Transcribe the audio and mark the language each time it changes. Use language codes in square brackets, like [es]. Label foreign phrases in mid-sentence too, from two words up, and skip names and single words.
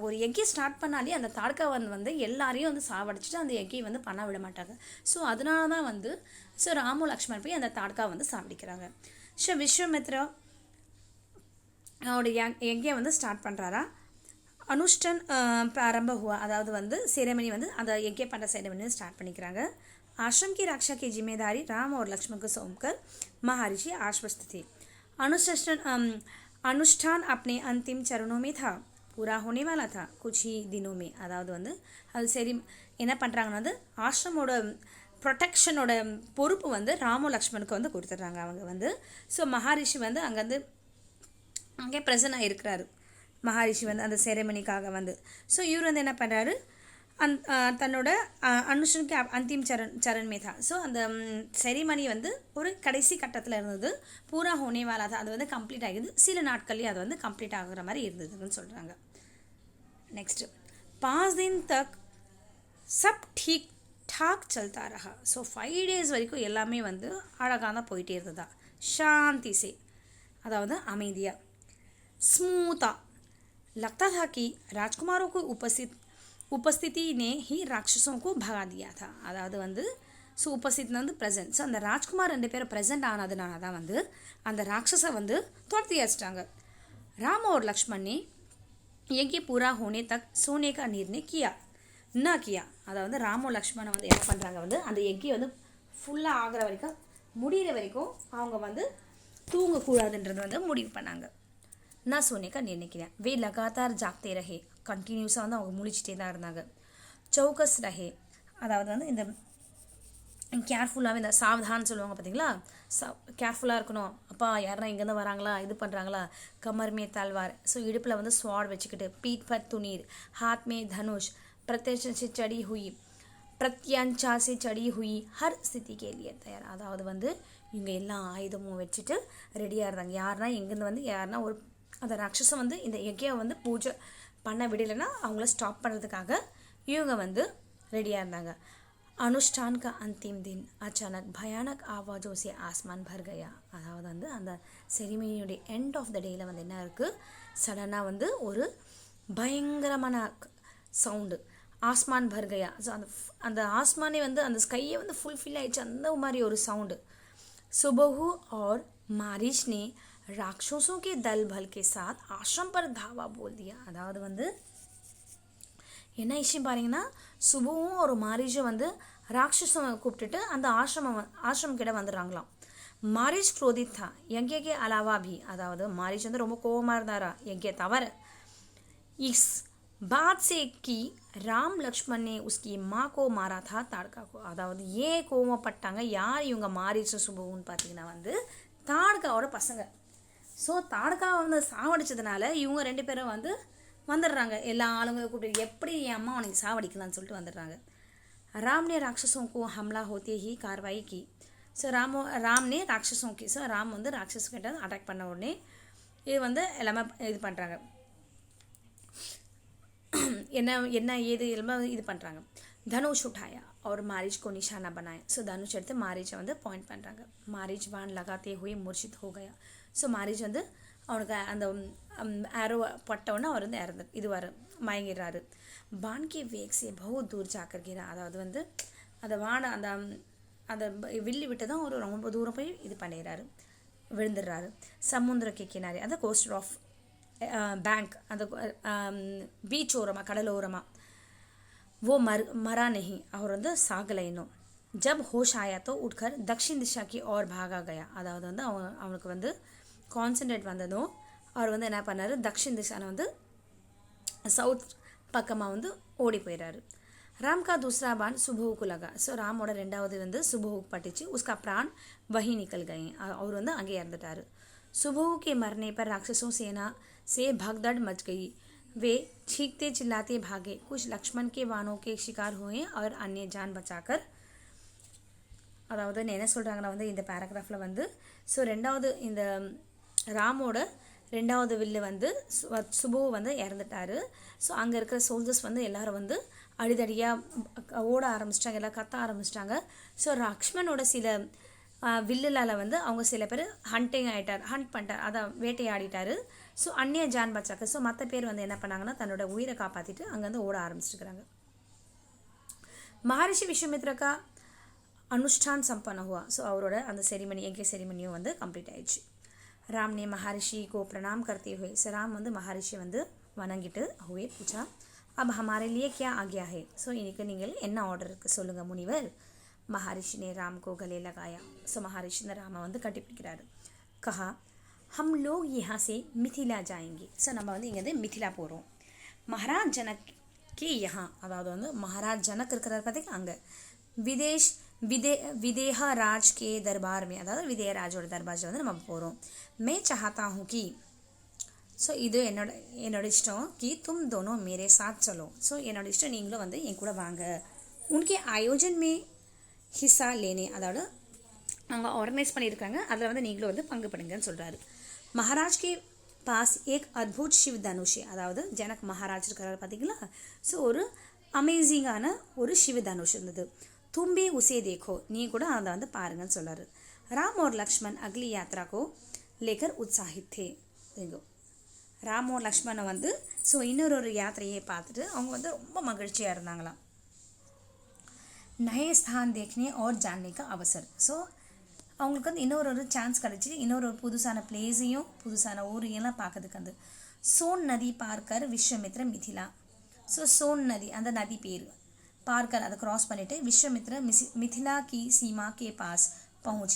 [ta] ஒரு யஜ்யம் ஸ்டார்ட் பண்ணாலே அந்த தாட்காவன் வந்து எல்லாரையும் வந்து சாவடிச்சுட்டு அந்த யஜ்யம் வந்து பண்ண விட மாட்டாங்க. ஸோ அதனால தான் வந்து ஸோ ராமு லக்ஷ்மண் போய் அந்த தாட்கா வந்து சாவடிக்கிறாங்க. ஸோ விஸ்வாமித்ரா அவருடைய யஜ்யம் வந்து ஸ்டார்ட் பண்ணுறாரா. [hi] अनुष्ठान प्रारंभ हुआ [ta] அதாவது வந்து सेरेमनी வந்து அந்த யஜ்ய பண்ணுற सेरेमनी ஸ்டார்ட் பண்ணிக்கிறாங்க. [hi] आश्रम की रक्षा की जिम्मेदारी राम और लक्ष्मण को सौंपकर महर्षि आश्वस्त थे. अनुष्ठान अपने अंतिम चरणों में था, पूरा होने वाला था कुछ ही दिनों में. [ta] அதாவது வந்து அது சரி என்ன பண்ணுறாங்கன்னா வந்து ஆசிரமோட ப்ரொடெக்ஷனோட பொறுப்பு வந்து ராமோ லக்ஷ்மணுக்கு வந்து கொடுத்துட்றாங்க அவங்க வந்து. ஸோ மகாரிஷி வந்து அங்கே ப்ரெசன்ட் ஆகிருக்கிறாரு மகாரிஷி வந்து அந்த செரெமனிக்காக வந்து. ஸோ இவர் வந்து என்ன பண்ணுறாரு தன்னோட அனுஷனுக்கு [hi] अंतिम चरण में था [ta] ஸோ அந்த செரிமனி வந்து ஒரு கடைசி கட்டத்தில் இருந்தது. [hi] पूरा होनेवाला [ta] தான் அது வந்து கம்ப்ளீட் ஆகிடுது. சில நாட்கள்லேயே அது வந்து கம்ப்ளீட் ஆகுற மாதிரி இருந்ததுன்னு சொல்கிறாங்க. [hi] நெக்ஸ்ட்டு 5 दिन तक सब ठीक ठाक चलता रहा. [ta] ஸோ 5 days வரைக்கும் எல்லாமே வந்து அழகாக தான் போயிட்டே இருந்ததா. [hi] शांति से [ta] அதாவது அமைதியாக [hi] स्मूथा लगता था कि राजकुमारों को उपस्थिति ने ही राक्षसों को भगा दिया था. [ta] அதாவது வந்து ஸோ உபஸ்தித்னா வந்து ப்ரெசன்ட். ஸோ அந்த ராஜ்குமார் 2 பேரும் ப்ரெசென்ட் ஆனதுனால தான் வந்து அந்த ராட்சஸை வந்து துரத்தி அடிச்சிட்டாங்க. [hi] राम और लक्ष्मण ने यज्ञ पूरा होने तक सोने का निर्णय किया ना किया. [ta] அதாவது ராமோ லக்ஷ்மணன் வந்து என்ன பண்ணுறாங்க வந்து அந்த யஜ்யம் வந்து ஃபுல்லாக ஆகிற வரைக்கும் முடிகிற வரைக்கும் அவங்க வந்து தூங்கக்கூடாதுன்றது வந்து முடிவு பண்ணாங்க. [hi] ना सोने का निर्णय किया. वे लगातार जागते रहे. [ta] கண்டினியூஸாக வந்து அவங்க முழிச்சிட்டே தான் இருந்தாங்க. [hi] चौकस रहे [ta] அதாவது வந்து இந்த கேர்ஃபுல்லாகவே இந்த சாவதான்னு சொல்லுவாங்க பார்த்தீங்களா. கேர்ஃபுல்லாக இருக்கணும். அப்பா யாருன்னா இங்கேருந்து வராங்களா இது பண்ணுறாங்களா. [hi] कमर में तलवार [ta] ஸோ இடுப்பில் வந்து ஸ்வாட் வச்சுக்கிட்டு [hi] पीठ पर तुनीर हाथ में धनुष प्रत्यंचा से चढ़ी हुई हर स्थिति के लिए तैयार. [ta] அதாவது வந்து இவங்க எல்லா ஆயுதமும் வச்சுட்டு ரெடியாக இருந்தாங்க. யாருன்னா எங்கேருந்து வந்து யாருன்னா ஒரு அந்த ராட்சசம் வந்து இந்த யஜ்யம் வந்து பூஜை பண்ண விடலைன்னா அவங்கள ஸ்டாப் பண்ணுறதுக்காக இவங்க வந்து ரெடியாக இருந்தாங்க. [hi] अनुष्ठान का अंतिम दिन अचानक भयानक आवाज़ों से आसमान भर गया. [ta] அதாவது வந்து அந்த செரிமனியோடைய [en] end of the dayயில் [ta] வந்து என்ன இருக்குது சடனாக வந்து ஒரு பயங்கரமான சவுண்டு [hi] आसमान भर गया. [ta] ஸோ அந்த ஆஸ்மானே வந்து அந்த ஸ்கையை வந்து ஃபுல்ஃபில் ஆயிடுச்சு அந்த மாதிரி ஒரு சவுண்டு. [hi] सुबहु और मारिच ने राक्षसों के दल भल के साथ आश्रम पर धावा बोल दिया. [ta] அதாவது வந்து என்ன விஷயம் பாருங்கன்னா சுபுவும் ஒரு மாரிஜும் வந்து ராட்சசம் கூப்பிட்டுட்டு அந்த ஆசிரமம் கிட்ட வந்துடுறாங்களாம். [hi] மாரிஜ் क्रोधित था यज्ञ के अलावा भी. [ta] அதாவது மாரிஜ் வந்து ரொம்ப கோபமாக இருந்தாரா யஜ்ய தவிர. [hi] इस बात से कि राम लक्ष्मण ने उसकी माँ को मारा था ताड़का को. [ta] अதாவது ஏன் கோவப்பட்டாங்க யார் இவங்க மாரிஜ் சுபுன்னு பார்த்தீங்கன்னா வந்து தாட்காவோட பசங்க. ஸோ தாட்காவை வந்து சாவடிச்சதுனால இவங்க 2 பேரும் வந்து வந்துடுறாங்க. எல்லா ஆளுங்களை கூப்பிட்டு எப்படி என் அம்மா உனக்கு சாவடிக்கலான்னு சொல்லிட்டு வந்துடுறாங்க. [hi] राम ने राक्षसों को हमला होते ही कार्रवाई की. [ta] ஸோ ராம் [hi] ने राक्षसों की [ta] ஸோ ராம் வந்து ராட்சஸ்கிட்ட அட்டாக் பண்ண உடனே இது வந்து எல்லாமே இது பண்ணுறாங்க. என்ன ஏது எல்லாமே இது பண்ணுறாங்க. [hi] தனுஷ் உठाया और मारिच को निशाना बनाया. [ta] ஸோ தனுஷ் எடுத்து மாரிச்சை வந்து பாயிண்ட் பண்ணுறாங்க. [hi] மாரிச் बाण लगाते हुए मूर्छित हो गया. [ta] ஸோ மாரிச் வந்து அவனுக்கு அந்த ஆரோ பட்டவுடனே அவர் வந்து மயங்கிடுறாரு. [hi] बाण के वेग से बहुत दूर जाकर गिरा. [ta] அதாவது வந்து அந்த வானை அந்த வில்லி விட்டு தான் ஒரு ரொம்ப தூரம் போய் இது பண்ணிடுறாரு விழுந்துடுறாரு. [hi] समुद्रके किनारी [ta] அந்த [en] coaster of bank [ta] அந்த பீச் ஓரமாக கடலோரமாக [hi] वो मरा नहीं [ta] அவர் வந்து சாகலை இன்னும். [hi] जब होश आया तो उठकर दक्षिण दिशा की ओर भागा गया. [ta] அதாவது வந்து அவனுக்கு வந்து கான்சன்ட்ரேட் வந்ததும் அவர் வந்து என்ன பண்ணார், [hi] दक्षिण दिशाविल [ta] வந்து சவுத் பக்கமாக வந்து ஓடி போயிடுறாரு. [hi] राम का दूसरा बाण सुबह को लगा. [ta] ஸோ ராமோட ரெண்டாவது வந்து சுபஹுக்கு பட்டுச்சு. [hi] उसका प्राण वही निकल गए. [ta] அவர் வந்து அங்கே இறந்துட்டார். [hi] सुबह के मरने पर राक्षसों सेना से भगदड़ मच गई. वे चीखते चिल्लाते भागे. कुछ लक्ष्मण के बाणों के शिकार हुए और अन्य जान बचाकर. [ta] அதாவது என்ன சொல்கிறாங்கன்னா வந்து இந்த பேராகிராஃபில் வந்து ஸோ ரெண்டாவது இந்த ராமோட ரெண்டாவது வில்லு வந்து சுபு வந்து இறந்துட்டார். ஸோ அங்கே இருக்கிற சோல்ஜர்ஸ் வந்து எல்லாரும் வந்து அடிதடியாக ஓட ஆரம்பிச்சிட்டாங்க, எல்லாம் கத்த ஆரம்பிச்சிட்டாங்க. ஸோ லக்ஷ்மணோட சில வில்லுலால் வந்து அவங்க சில பேர் ஹண்டிங் ஆகிட்டார், ஹண்ட் பண்ணிட்டார், அதை வேட்டையாடிட்டார். [hi] ஸோ अन्य जान बचाकु. [ta] ஸோ மற்ற பேர் வந்து என்ன பண்ணாங்கன்னா தன்னோட உயிரை காப்பாற்றிட்டு அங்கேருந்து ஓட ஆரம்பிச்சிருக்கிறாங்க. [hi] மகரிஷி விஸ்வாமித்ரா अनुष्ठान संपन्न हुआ. [ta] ஸோ அவரோட அந்த செரிமனி எங்கே செரிமனியும் வந்து கம்ப்ளீட் ஆயிடுச்சு. [hi] राम ने महर्षि को प्रणाम करते हुए [ta] ஸோ ராம் வந்து மகரிஷி வந்து வணங்கிட்டு [hi] हुए पूछा अब हमारे लिए क्या आज्ञा है. [ta] ஸோ இன்னைக்கு நீங்கள் என்ன ஆர்டர் இருக்குது சொல்லுங்கள் முனிவர். [hi] महर्षि ने राम को गले लगाया. [ta] ஸோ [hi] महर्षि ने [ta] ராம வந்து கட்டிப்பிடிக்கிறாரு. [hi] कहा हम लोग यहाँ से मिथिला जाएंगे. [ta] ஸோ நம்ம வந்து இங்கேருந்து மிथिला போகிறோம். [hi] महाराज जनक के यहाँ [ta] அதாவது வந்து மகாராஜ் ஜனக் இருக்கிறார் பார்த்தீங்கன்னா அங்கே [hi] विदेह राज के दरबार में [ta] அதாவது விதேய ராஜோட தர்பாரில் வந்து நம்ம போகிறோம். [hi] मैं चाहता हूँ कि [ta] ஸோ இது என்னோட இஷ்டம் [hi] कि तुम दोनों मेरे साथ चलो. [ta] ஸோ என்னோட இஷ்டம் நீங்களும் வந்து என் கூட வாங்க. [hi] उनके आयोजन में हिस्सा लेने [ta] அதாவது அவங்க ஆர்கனைஸ் பண்ணியிருக்காங்க, அதில் வந்து நீங்களும் வந்து பங்கு பண்ணுங்கன்னு சொல்கிறாரு. [hi] महाराज के पास एक अद्भुत शिव धनुष [ta] அதாவது ஜனக் மகாராஜ் இருக்கிறார் பார்த்தீங்களா. ஸோ ஒரு அமேசிங்கான ஒரு சிவ தனுஷ் இருந்தது. [hi] तुम भी उसे देखो [ta] நீ கூட அதை வந்து பாருங்கன்னு சொல்கிறாரு. [hi] राम और लक्ष्मण अगली यात्रा को लेकर उत्साहित थे. [ta] देखो ராம் और லக்ஷ்மணை வந்து ஸோ இன்னொரு யாத்திரையை பார்த்துட்டு அவங்க வந்து ரொம்ப மகிழ்ச்சியாக இருந்தாங்களாம். [hi] नए स्थान देखने और जानने का अवसर. [ta] ஸோ அவங்களுக்கு வந்து இன்னொரு சான்ஸ் கிடச்சி இன்னொரு புதுசான பிளேஸையும் புதுசான ஊரையெல்லாம் பார்க்கறதுக்கு வந்து சோன் [hi] नदी पार कर [ta] விஸ்வாமித்ர மிथिला. ஸோ சோன் நதி அந்த நதி பேர் பார்க்கர் அதை क्रॉस பண்ணிவிட்டு விஸ்வாமித்ர மிथिला [hi] की सीमा के पास पहुँचे.